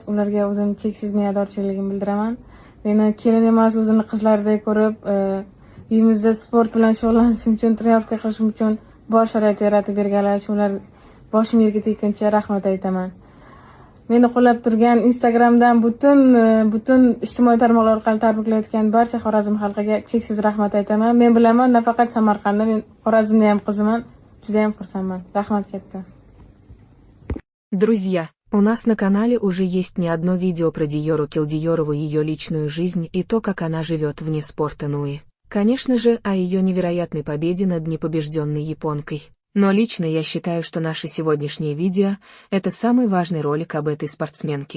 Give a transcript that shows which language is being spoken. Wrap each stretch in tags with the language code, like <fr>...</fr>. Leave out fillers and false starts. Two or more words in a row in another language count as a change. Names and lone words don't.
<uz>Ularga o'zim cheksiz minnatdorchiligimni bildiraman. Meni kelin emas, o'zini qizlaridek ko'rib, uyimizda sport bilan shug'ullanishim uchun, trenirovka qilishim uchun bor sharoit yaratib berganlar, shular boshim yerga tekkuncha rahmat aytaman. Meni qo'llab turgan Instagramdan butun ijtimoiy tarmoqlar orqali tabriklayotgan barcha Xorazm xalqiga cheksiz rahmat aytaman. Men bilaman, nafaqat Samarqandda, men Xorazmda ham qiziman. Juda ham xursandman. Rahmat katta.</uz> <ru>Друзья, у нас на канале уже есть не одно видео про Диору Килдиёрову, ее личную жизнь и то, как она живет вне спорта Нуи. Конечно же, о ее невероятной победе над непобежденной японкой. Но лично я считаю, что наше сегодняшнее видео – это самый важный ролик об этой спортсменке.</ru>